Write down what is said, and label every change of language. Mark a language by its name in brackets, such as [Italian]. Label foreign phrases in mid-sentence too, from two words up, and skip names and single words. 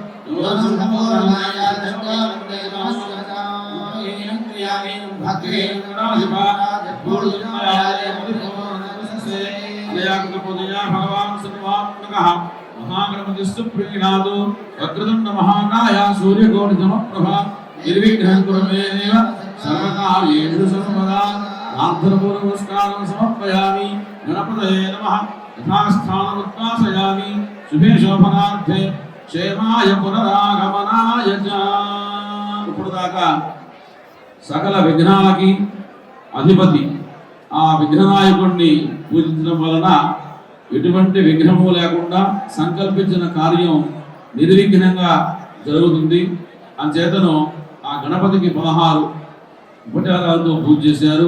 [Sanskrit] भगवान् सर्वात्मकः महागणपतिस्तु प्रीणातु वक्रतुण्ड महाकाय सूर्यकोटिसमप्रभा निर्विघ्नं कुरु मे देव सर्वकार्येषु सर्वदा नमस्कारं समर्पयामि गणपतये नमः यथास्थानमुद्वासयामि शुभे शोभनार्थे क्षेमाय पुनरागमनाय च [Telugu] ఇప్పుడు దాకా సకల విఘ్నాలకి అధిపతి ఆ విఘ్ననాయకుడిని పూజించడం వలన ఎటువంటి విఘ్నము లేకుండా సంకల్పించిన కార్యం నిర్విఘ్నంగా జరుగుతుంది. అంచేతను ఆ గణపతికి 16 ఉపచారాలతో పూజ చేశారు.